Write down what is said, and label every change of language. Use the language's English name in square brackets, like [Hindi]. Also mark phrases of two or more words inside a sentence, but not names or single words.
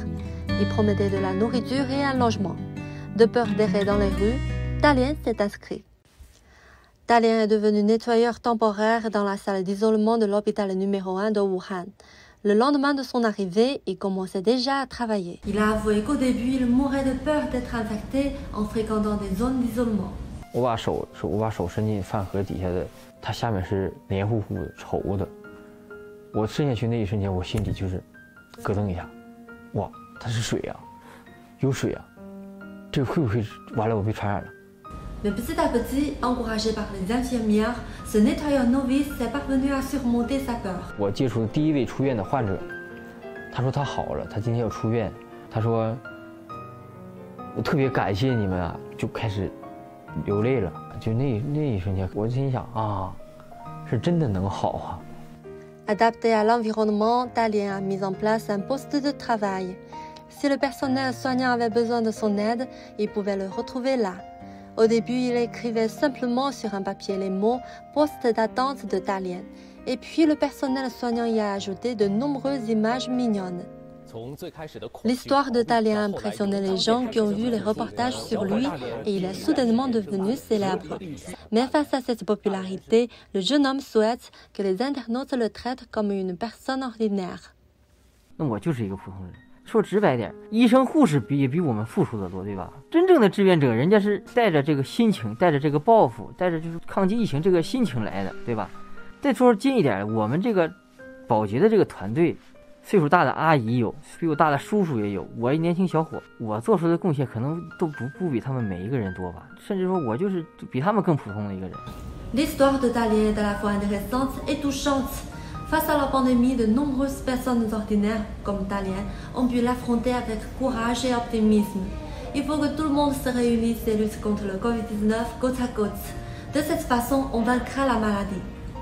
[French] Ils promettaient de la nourriture et un logement. De peur d'errer dans les rues, Dalian s'est inscrit. Dalian est devenu nettoyeur temporaire dans la salle d'isolement de l'hôpital numéro 1 de Wuhan. Le lendemain de son arrivée, il commençait déjà à travailler. Il a avoué qu'au début, il mourait de peur d'être infecté en fréquentant des zones d'isolement. [Chinese] 我把手伸进饭盒底下的，它下面是黏糊糊的、稠的。我伸下去那一瞬间，我心里就是咯噔一下，哇，它是水啊，有水啊，这会不会完了我被传染了？ [French] Mais petit à petit, encouragé par les infirmières, ce nettoyeur novice est parvenu à surmonter sa peur. [Chinese] 我接触的第一位出院的患者，他说他好了，他今天要出院。他说我特别感谢你们啊，就开始流泪了。就那一瞬间，我心想啊，是真的能好啊。 [French] Adapté à l'environnement, Dalian a mis en place un poste de travail. Si le personnel soignant avait besoin de son aide, il pouvait le retrouver là. Au début, il écrivait simplement sur un papier les mots « poste d'attente de Dalian ». Et puis, le personnel soignant y a ajouté de nombreuses images mignonnes. L'histoire de Dalian a impressionné les gens qui ont vu les reportages sur lui et il est soudainement devenu célèbre. Mais face à cette popularité, le jeune homme souhaite que les internautes le traitent comme une personne ordinaire. [Chinese] 说直白点，医生护士也比我们付出的多，对吧？真正的志愿者，人家是带着这个心情，带着这个抱负，带着就是抗击疫情这个心情来的，对吧？再说近一点，我们这个保洁的这个团队，岁数大的阿姨有，岁数大的叔叔也有，我一年轻小伙，我做出的贡献可能都不比他们每一个人多吧，甚至说我就是比他们更普通的一个人。 [French] L'histoire de Dalian est à la fois intéressante et touchante. Face à la pandémie, de nombreuses personnes ordinaires, comme Dalian, ont pu l'affronter avec courage et optimisme. Il faut que tout le monde se réunisse et lutte contre le Covid-19 côte à côte. De cette façon, on vaincra la maladie.